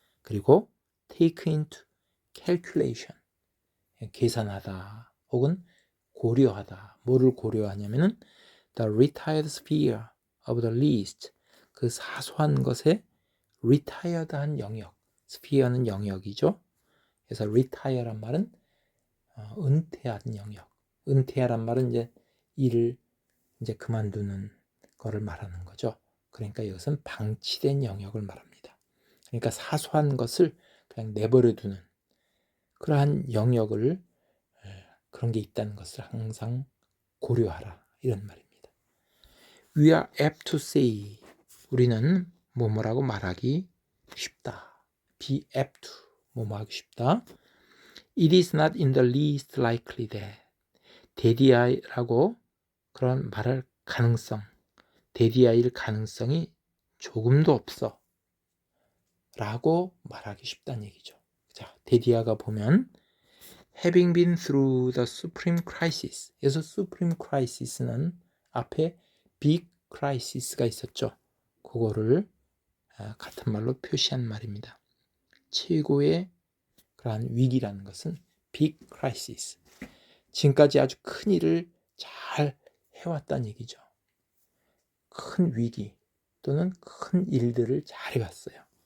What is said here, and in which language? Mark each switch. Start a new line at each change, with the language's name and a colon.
English: 그리고 take into calculation,
Korean: 계산하다 혹은 고려하다. 뭐를 고려하냐면은
English: the retired sphere of the least,
Korean: 그 사소한 것에 retired한 영역, sphere는 영역이죠. 그래서 retire란 말은 은퇴한 영역. 은퇴하란 말은 이제 일을 이제 그만두는 거를 말하는 거죠. 그러니까 이것은 방치된 영역을 말합니다. 그러니까 사소한 것을 그냥 내버려 두는 그러한 영역을 그런 게 있다는 것을 항상 고려하라 이런 말입니다.
English: We are apt to say
Korean: 우리는 뭐뭐라고 말하기 쉽다.
English: Be apt to
Korean: 뭐뭐하기 쉽다.
English: It is not in the least likely that
Korean: 데디아이라고 그런 말할 가능성 데디아일 가능성이 조금도 없어 라고 말하기 쉽다는 얘기죠. 자, 데디아가 보면
English: having been through the supreme crisis 그래서 supreme crisis는 앞에 big crisis가 있었죠.
Korean: 그거를 같은 말로 표시한 말입니다. 최고의 그러한 위기라는 것은 big crisis 지금까지 아주 큰 일을 잘 해왔다는 얘기죠. 큰 위기 또는 큰 일들을 잘 해왔어요.